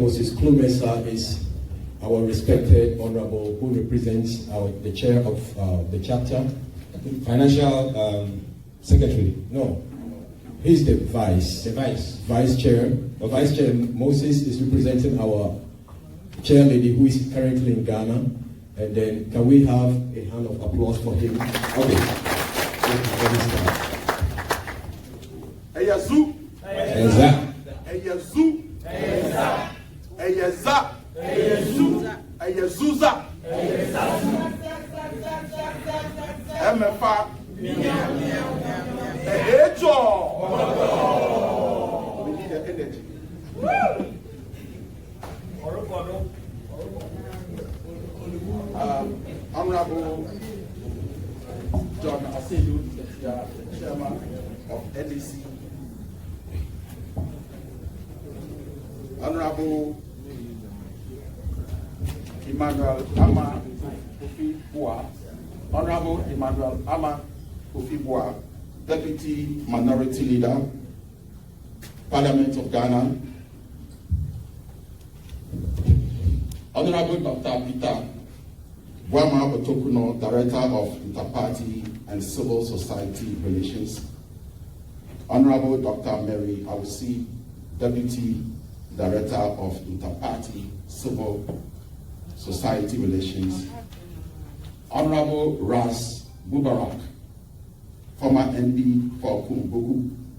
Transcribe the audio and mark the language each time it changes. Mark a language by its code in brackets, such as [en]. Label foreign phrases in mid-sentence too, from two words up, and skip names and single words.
[en] Moses Klumensa is our respected honorable who represents the chair of the chapter. Financial secretary. No. He's the vice. The vice. Vice chair. Vice chair Moses is representing our chair lady who is currently in Ghana. And then can we have a hand of applause for him? Okay. Eyazu. Eza. Eyazu. Eza. Eyaza. Eyazu. Eyazuza. Emefa. Ehejo. We need the energy. Honorable John Asiedu, the chairman of NDC. Honorable Emmanuel Ama Kofi Boa, Honorable Emmanuel Ama Kofi Boa, Deputy Minority Leader, Parliament of Ghana. Honorable Dr. Peter Wama Otokuno, Director of Interparty and Civil Society Relations. Honorable Dr. Mary Awusi, Deputy Director of Interparty Civil Society Relations. Honorable Ras Mubarak, former MD for Kumbugu.